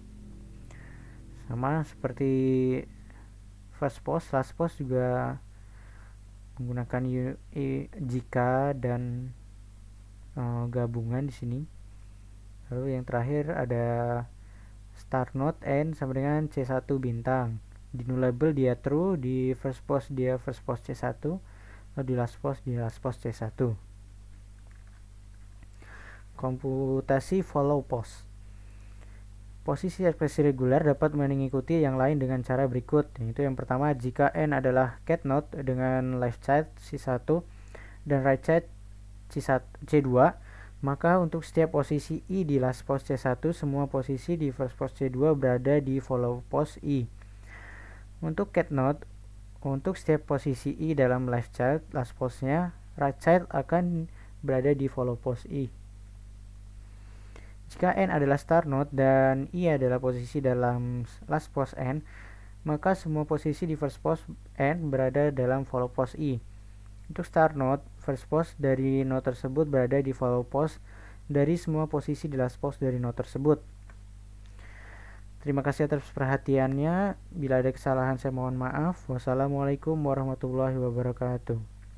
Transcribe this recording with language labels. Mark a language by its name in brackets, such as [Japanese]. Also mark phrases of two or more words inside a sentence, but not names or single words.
[Indonesian] Sama seperti [English] first post, last post [Indonesian] juga menggunakan jika dan gabungan di sini. Lalu yang terakhir ada [English] start node [Indonesian] n sama dengan C1 bintang. Di nullable dia true, di [English] first post [Indonesian] dia [English] first post [Indonesian] C1, lalu di [English] last post [Indonesian] dia [English] last post [Indonesian] C1. Komputasi [English] follow post. [Indonesian] Posisi ekspresi reguler dapat mengikuti yang lain dengan cara berikut, yaitu yang pertama, jika n adalah [English] cat node [Indonesian] dengan [English] left child [Indonesian] C1 dan [English] right child [Indonesian] C2, maka untuk setiap posisi i di [English] last post [Indonesian] C1, semua posisi di [English] first post [Indonesian] C2 berada di [English] follow post [Indonesian] i. Untuk [English] cat node, [Indonesian] untuk setiap posisi i dalam [English] left child last postnya, right child [Indonesian] akan berada di [English] follow post [Indonesian] i. Jika n adalah [English] start node [Indonesian] dan i adalah posisi dalam [English] last post [Indonesian] n, maka semua posisi di [English] first post [Indonesian] n berada dalam [English] follow post [Indonesian] i. Untuk [English] start node, first post [Indonesian] dari node tersebut berada di [English] follow post [Indonesian] dari semua posisi di [English] last post [Indonesian] dari node tersebut. Terima kasih atas perhatiannya. Bila ada kesalahan saya mohon maaf. [Arabic] والسلام عليكم ورحمة الله وبركاته.